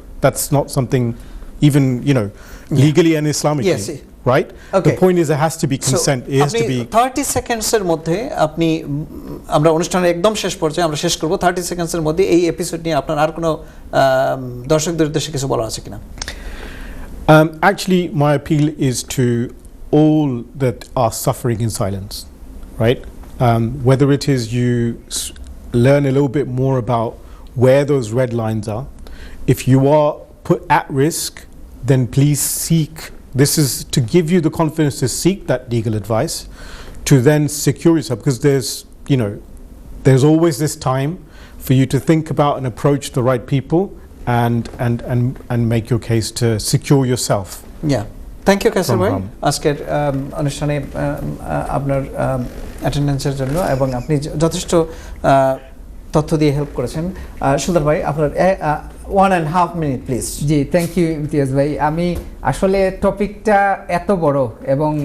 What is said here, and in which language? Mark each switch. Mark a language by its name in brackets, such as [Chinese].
[English] That's not something even legally and Islamically. Yes. Right? Okay. The point is there has to be consent. It has to be [Bangla] 30 সেকেন্ডসের মধ্যে আপনি, আমরা অনুষ্ঠানের একদম শেষ পর্যায়ে আমরা শেষ করব, 30 সেকেন্ডসের মধ্যে এই এপিসোড নিয়ে আপনার আর কোনো দর্শকদের উদ্দেশ্যে কিছু বলার আছে কিনা? [English] Actually my appeal is to all that are suffering in silence, right? Whether it is you learn a little bit more about where those red lines are. If you are put at risk, then please seek. This is to give you the confidence to seek that legal advice, to then secure yourself, because there's always this time for you to think about and approach the right people and make your case to secure yourself. Yeah. Thank you [Bangla] Kaiser ভাই আজকের অনুষ্ঠানে আপনার অ্যাটেন্ডেন্সের জন্য, এবং আপনি যথেষ্ট তথ্য দিয়ে হেল্প করেছেন। সুন্দর ভাই, আপনার 1.5 minute please. G, thank you Imtiaz ভাই। আমি আসলে টপিকটা এত বড় এবং